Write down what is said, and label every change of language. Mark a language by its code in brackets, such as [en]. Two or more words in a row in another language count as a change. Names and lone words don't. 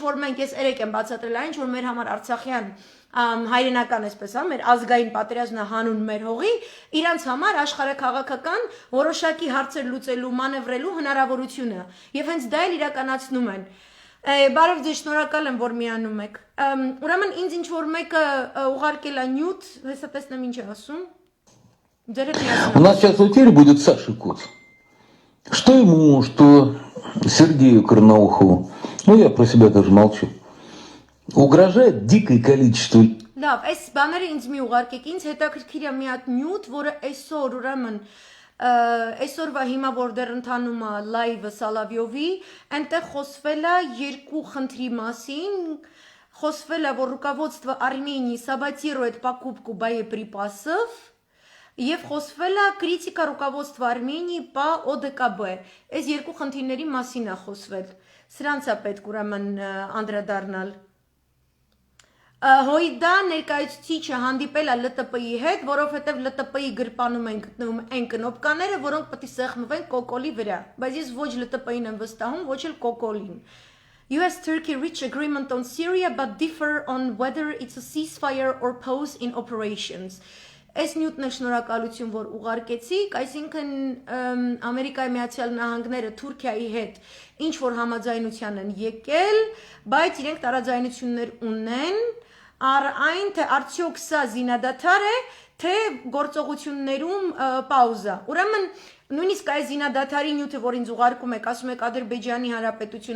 [hy] որ մենք ես երեք եմ բացատրել, այն ինչ որ մեր համար Արցախյան հայրենական այսպես մեր ազգային պատերազմն հանուն մեր հողի իրանց համար աշխարհաքաղաքական որոշակի հարցեր լուծելու մանևրելու հնարավորությունը եւ հենց դա էլ իրականացնում են բարև ձեզ շնորհակալ եմ որ միանում եք ուրեմն ինձ ինչ որ մեկը ուղարկել է նյութ հեսա տեսնեմ ինչ է ասում ձեր հետ միասին [ru] У нас сейчас в эфире будет Саша Коц. Что ему, что Сергею Карнаухову, ну я про себя даже молчу, угрожает дикое количество. [hy] Լավ, այս բաները ինձ մի ուղարկեք, ինձ հետաքրքիր է մի հատ նյութ, որը այսօր ուրեմն այսօրվա հիմա որ դեռ ընթանում է լայվը Սալավյովի, այնտեղ խոսվել է երկու խնդրի մասին, խոսվել է, որ [ru] руководство Армении саботирует покупку боеприпасов, [hy] եւ խոսվել է [ru] критика руководства Армении по ОДКБ։ [hy] Այս երկու խնդիրների մասին է խոսվել։ Սրանց է պետք ուրեմն անդրադառնալ։ Հոյդա ներկայացուցիչը հանդիպել է ԼՏՊ-ի հետ, որովհետև ԼՏՊ-ի գրպանում են գտնվում այն կնոպկաները, որոնք պետք է սեղմվեն կոկոլի վրա, բայց ես ոչ ԼՏՊ-ին եմ վստահում, ոչ էլ կոկոլին։ [en] US-Turkey reached agreement on Syria but differ on whether it's a ceasefire or pause in operations. [hy] Այս նյութն է շնորհակալություն, որ ուղարկեցիք, այսինքն Ամերիկայի Միացյալ Նահանգները Թուրքիայի հետ ինչ որ համաձայնության են եկել, բայց իրենք տարաձայնություններ ունեն, այն թե արդյոք սա զինադադար է, թե գործողություններում պաուզա։ Ուրեմն նույնիսկ այս զինադադարի նյութը, որ ինձ ուղարկում եք, ասում եք Ադրբեջանի Հանրապետություն,